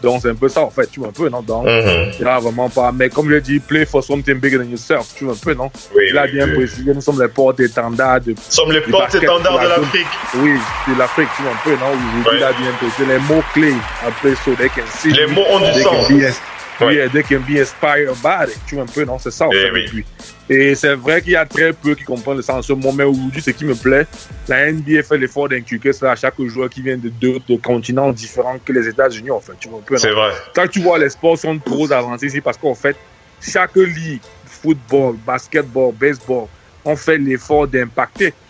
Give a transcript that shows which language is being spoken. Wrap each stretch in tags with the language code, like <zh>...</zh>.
<fr>Donc, c'est un peu ça, en fait. Tu vois un peu, non? Donc, il n'y a vraiment pas. Mais comme je l'ai dit,</fr> <en>play for something bigger than yourself.</en> <fr>Tu vois un peu, non? Il a bien précisé. Nous sommes les porte-étendards de. Nous sommes les porte-étendards de l'Afrique. Oui, de l'Afrique, tu vois un peu, non? Il a bien précisé. Les mots-clés, après,</fr> <en>so they can see.</en> <fr>Les mots ont du sens.</fr> <en>Oui, they can be inspired by it.</en> <fr>Tu vois un peu, non? C'est ça, en fait. Oui. Et c'est vrai qu'il y a très peu qui comprennent le sens. Moi, mais aujourd'hui, ce qui me plaît, la NBA fait l'effort d'inculquer cela à chaque joueur qui vient de continents différents que les États-Unis, en fait. Tu vois un peu, non? C'est vrai. Quand tu vois les sports sont trop avancés ici, parce qu'en fait, chaque ligue, football, basketball, baseball, on fait l'effort d'impacter.</fr>